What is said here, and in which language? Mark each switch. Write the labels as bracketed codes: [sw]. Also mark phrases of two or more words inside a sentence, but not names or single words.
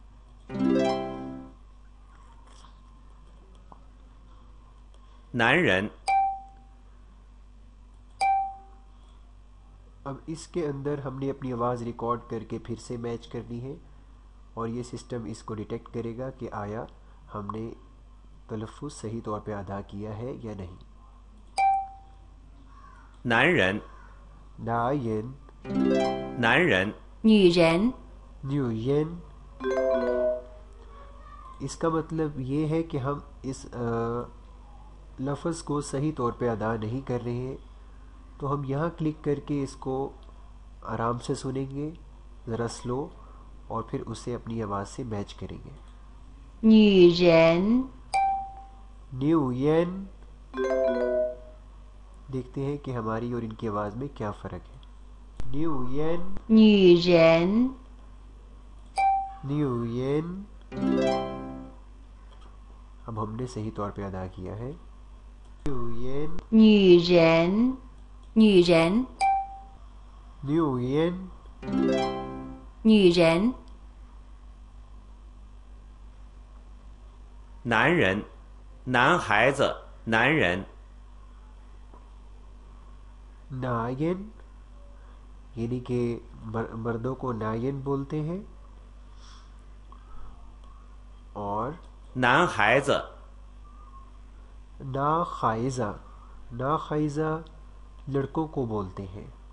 [zh] 男人， [ur] اب اس کے اندر ہم نے اپنی آواز ریکارڈ کر کے پھر سے میچ کرنی ہے اور یہ سسٹم اس کو ڈیٹیکٹ کرے گا کہ آیا ہم نے تلفظ صحیح طور پہ ادا کیا ہے یا نہیں. [zh] 男人， [ur] ناین. [zh] 男人，女人， [ur] نیوین. اس کا مطلب یہ ہے کہ ہم اس لفظ کو صحیح طور پہ ادا نہیں کر رہے ہیں. تو ہم یہاں کلک کر کے اس کو آرام سے سنیں گے ذرا سلو اور پھر اسے اپنی آواز سے میچ کریں گے. [zh] 女人， [ur] نیوین. دیکھتے ہیں کہ ہماری اور ان کی آواز میں کیا فرق ہے. نیوین. [zh] 女人， [ur] نیوین. اب ہم نے صحیح طور پہ ادا کیا ہے. نیوین. [zh] 女人，女人， [ur] نیوین. [zh] 女人，男人，男孩子，男人， [ur] ناین یعنی کہ مردوں کو ناین بولتے ہیں اور [zh] 男孩子， [ur] ناخائیجا، ناخائیجا لڑکوں کو بولتے ہیں.